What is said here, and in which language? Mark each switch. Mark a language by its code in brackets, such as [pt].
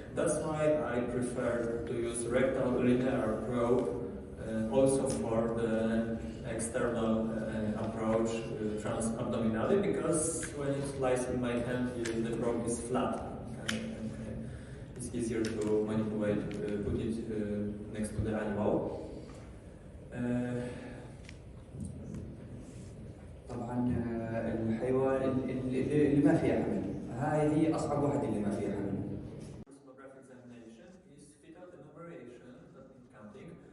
[en] That's why I prefer to use rectal linear probe also for the external approach transabdominally, because when it lies in my hand, the probe is flat. It's easier to manipulate, put it next to the animal. [ar] طبعا الحيوان اللي ما فيها حمل هاي هي اصعب واحده اللي ما فيها حمل. [en] Sonographic examination is fetal enumeration, that means counting.